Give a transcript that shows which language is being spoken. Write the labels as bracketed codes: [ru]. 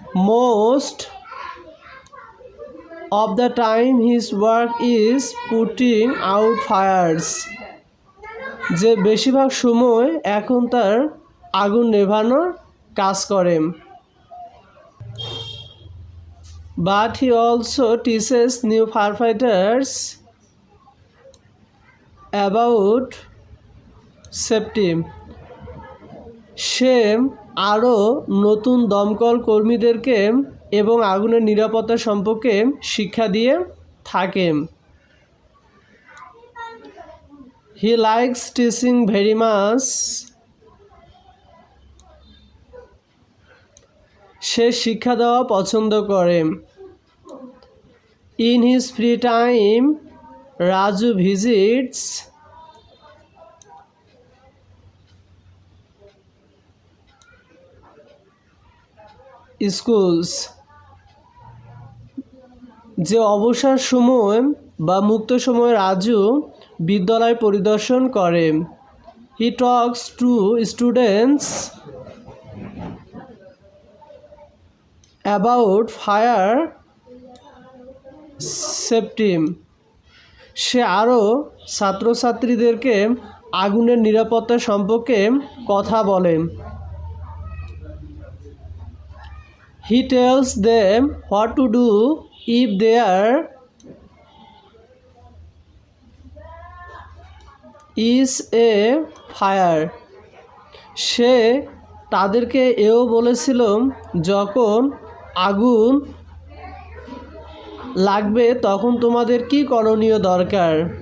[en] Most of the time his work is putting out fires. [bn] যে বেশিরভাগ সময় এখন তার আগুন নেভানোর কাজ করে। [en] But he also teaches new firefighters about safety. [bn] সে আরও নতুন দমকল কর্মীদেরকে এবং আগুনের নিরাপত্তা সম্পর্কে শিক্ষা দিয়ে থাকে। [en] He likes teaching very much. [bn] সে শিক্ষা দেওয়া পছন্দ করে। [en] In his free time, Raju visits schools. [bn] যে অবসর সময় বা মুক্ত সময় রাজু বিদ্যালয় পরিদর্শন করে। [en] He talks to students about fire safety. [bn] সে আরও ছাত্রছাত্রীদেরকে আগুনের নিরাপত্তা সম্পর্কে কথা বলে। [en] He tells them what to do if there is a fire. [bn] সে তাদেরকে এও বলেছিল যখন আগুন লাগবে তখন তোমাদের কি করণীয় দরকার।